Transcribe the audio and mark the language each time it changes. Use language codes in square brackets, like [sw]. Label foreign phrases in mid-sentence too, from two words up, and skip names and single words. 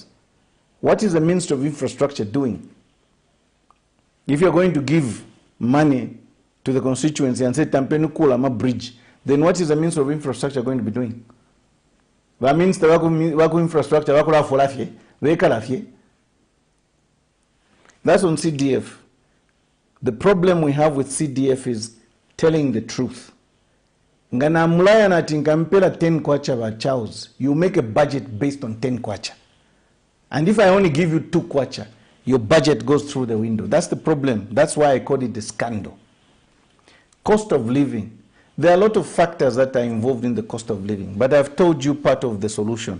[en] What is the Ministry of Infrastructure doing? If you're going to give money to the constituency and say, Tampenu Kulama Bridge, then what is the Ministry of Infrastructure going to be doing? That means the infrastructure, that's on CDF. The problem we have with CDF is telling the truth. [bem] Ngana mulaya na tinkampela 10 kwacha ba Charles, [en] you make a budget based on 10 kwacha. And if I only give you 2 kwacha, your budget goes through the window. That's the problem. That's why I call it the scandal. Cost of living. There are a lot of factors that are involved in the cost of living, but I've told you part of the solution.